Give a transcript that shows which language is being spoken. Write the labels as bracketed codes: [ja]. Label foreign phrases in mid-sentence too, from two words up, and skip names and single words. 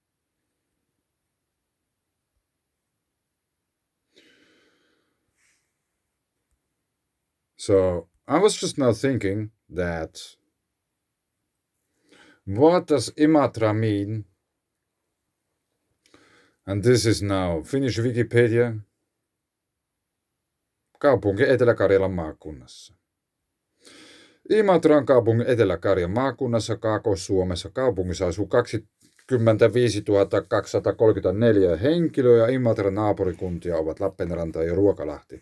[en] So, I was just now thinking that what does Imatra mean? And this is now Finnish Wikipedia. [fi] Kaupunki Etelä-Karjalan maakunnassa. Imatra on kaupunki Etelä-Karjalan maakunnassa Kaakkois-Suomessa. Kaupungissa asuu 25 234 henkilöä ja Imatran naapurikuntia ovat Lappeenranta ja Ruokalahti.